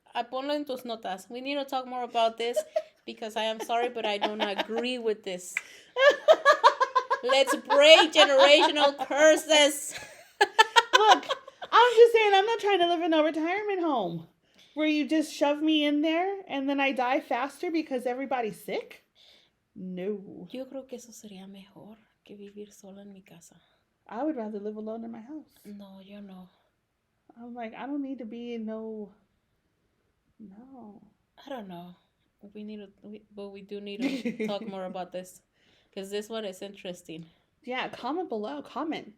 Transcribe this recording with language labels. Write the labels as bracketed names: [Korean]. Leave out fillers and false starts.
[Spanish] ponlo en tus notas. [English] We need to talk more about this because I am sorry, but I don't agree with this. Let's break generational curses. Look, I'm just saying, I'm not trying to live in a retirement home where you just shove me in there and then I die faster because everybody's sick. No. [Spanish] Yo creo que eso sería mejor que vivir sola en mi casa. [English] I would rather live alone in my house. [Spanish] No, yo no. [English] I'm like, I don't need to be in no. I don't know. But we do need to talk more about this because this one is interesting. Yeah, comment below. Comment.